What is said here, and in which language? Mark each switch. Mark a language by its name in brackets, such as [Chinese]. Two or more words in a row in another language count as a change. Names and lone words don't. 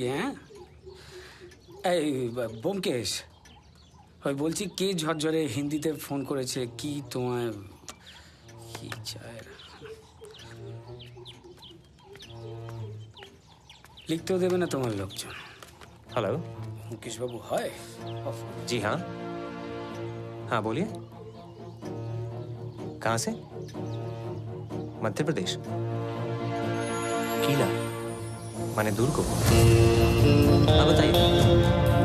[Bangla] হ্যাঁ, এই ব্যোমকেশ, ওই বলছি কে ঝরঝরে হিন্দিতে ফোন করেছে? কি তোমায় কি চায়? লিখতেও দেবে না তোমার লোকজন। [Hindi] हेलो, मुकेश बाबू है? जी हाँ। हाँ बोलिए, कहाँ से? मध्य प्रदेश। किला माने दूर को? हाँ बताइए।